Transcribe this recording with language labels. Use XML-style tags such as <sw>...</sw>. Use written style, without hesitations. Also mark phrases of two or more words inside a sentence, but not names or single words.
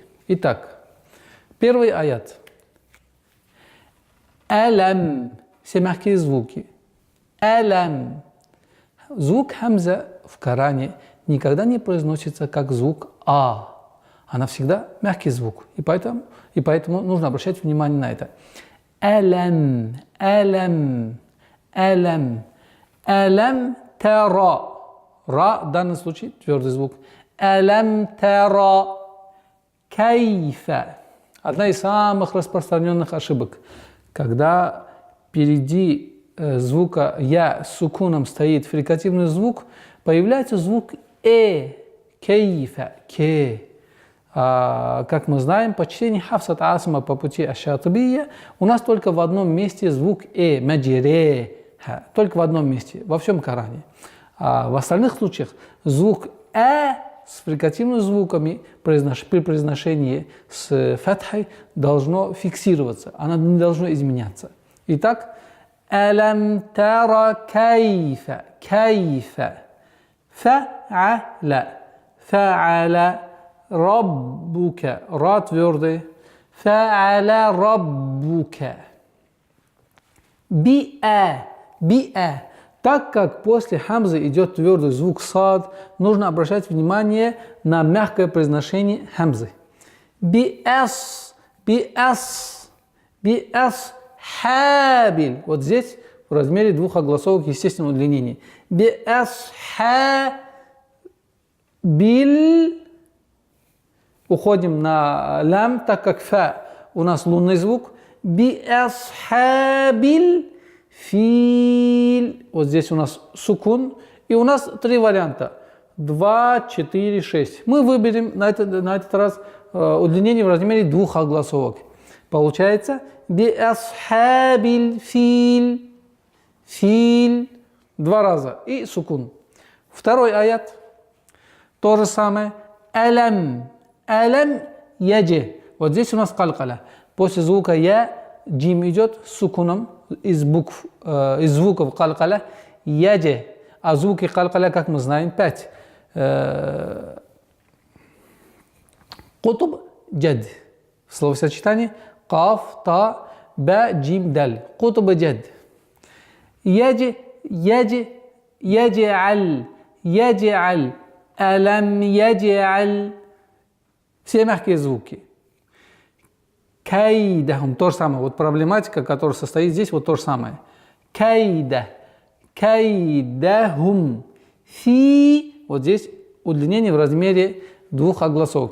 <ru>Итак, первый аят. Алям. Все мягкие звуки. Алям. Звук хамза в Коране никогда не произносится как звук А. Она всегда мягкий звук. И поэтому нужно обращать внимание на это.</ru> <ar>ألم ألم ألم. ألم تر.</ar> <ru>Ра в данном случае твердый звук.</ru> <ar>ألم تر كيف.</ar> <ru>Одна из самых распространенных ошибок. Когда впереди звука я с сукуном стоит фрикативный звук, появляется звук кайфа, ке. Как мы знаем, по чтению Хафсат Асма по пути Аш-Шатибия у нас только в одном месте звук маджире, только в одном месте, во всем Коране. А в остальных случаях звук с фрикативными звуками при произношении с фатхой должно фиксироваться, оно не должно изменяться. Итак,</ru> <ar>ألم تر كيف كيف فعل فعل ربك,</ar> <ru>ра твердый,</ru> <ar>فعل ربك, بأ بأ.</ar> <ru>Так как после хамзы идет твердый звук сад, нужно обращать внимание на мягкое произношение хамзы.</ru> <ar>بأص بأص بأص, хабиль.</ar> <ru>Вот здесь в размере двух огласовок естественного удлинения.</ru> <ar>بأص حاب.</ar> <ru>Уходим на лям, так как фа у нас лунный звук.</ru> <ar>بأص حاب الفيل.</ar> <ru>Вот здесь у нас сукун. И у нас 3 варианта. 2, 4, 6. Мы выберем на этот раз удлинение в размере 2 огласовок. Получается</ru> <ar>بأصحاب الفيل.</ar> <ru>Филь. 2 раза. И сукун. Второй аят. То же самое.</ru> <ar>ألم ألم يج.</ar> <ru>Вот здесь у нас калкаля. После звука я джим идет с сукуном. Из звуков калкаля яджи. А звуки калкаля, как мы знаем, 5.</ru> <ar>قطب جد.</ar> <ru>Словосочетание каф, та, ба, джим, даль.</ru> <ar>قطب جد. يج يج يجعل يجعل. ألم يجعل.</ar> <ru>Все мягкие звуки. Кайдахум, то же самое. Вот проблематика, которая состоит здесь, вот то же самое.</ru> <ar>كيد كيدهم.</ar> <ru>Фи, вот здесь удлинение в размере 2 огласовок.</ru>